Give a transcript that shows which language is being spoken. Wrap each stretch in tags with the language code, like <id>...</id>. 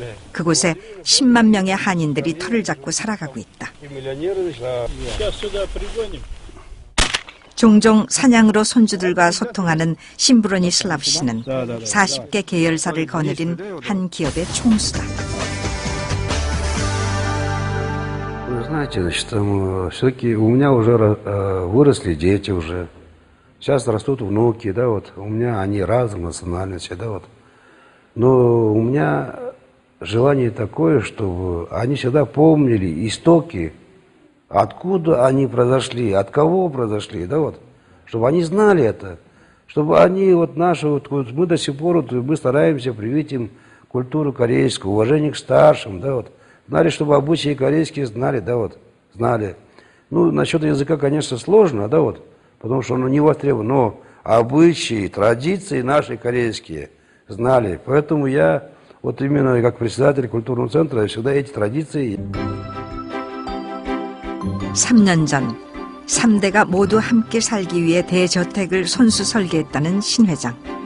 <ko>그곳에 10만 명의 한인들이 터를 잡고 살아가고 있다. 종종 사냥으로 손주들과 소통하는 심브로니슬라프 씨는 40개 계열사를 거느린 한 기업의 총수다.</ko> <ru>Вы знаете, значит, все-таки у меня уже выросли дети уже. Сейчас растут внуки, да, вот. У меня они разных национальностей, да, вот. Но у меня желание такое, чтобы они всегда помнили истоки, откуда они произошли, от кого произошли, да, вот. Чтобы они знали это. Чтобы они, вот наши, вот мы до сих пор, вот, мы стараемся привить им культуру корейскую, уважение к старшим, да, вот. Знали, чтобы обычаи корейские знали, да, вот, знали. Ну, насчет языка, конечно, сложно, да, вот, потому что он не востребован, но обычаи, традиции наши корейские знали. Поэтому я, вот именно как председатель культурного центра, всегда эти традиции.</ru> <ko>3년 전 3대가 모두 함께 살기 위해 대저택을 손수 설계했다는 신 회장.</ko>